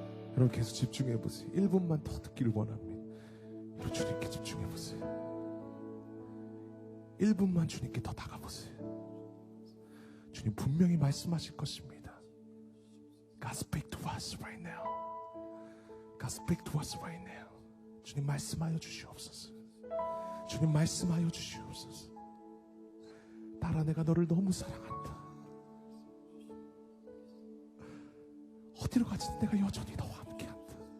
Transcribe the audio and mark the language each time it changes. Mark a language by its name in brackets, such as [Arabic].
[Korean] 여러분 계속 집중해 보세요. 1분만 더 듣기를 원합니다. 여러분 주님께 집중해 보세요. 1분만 주님께 더 다가보세요. 주님 분명히 말씀하실 것입니다. [English] God speak to us right now. God speak to us right now. [Korean] 주님 말씀하여 주시옵소서. 주님 말씀하여 주시옵소서. 딸아, 내가 너를 너무 사랑한다. 어디로 가든 내가 여전히 너와 함께한다.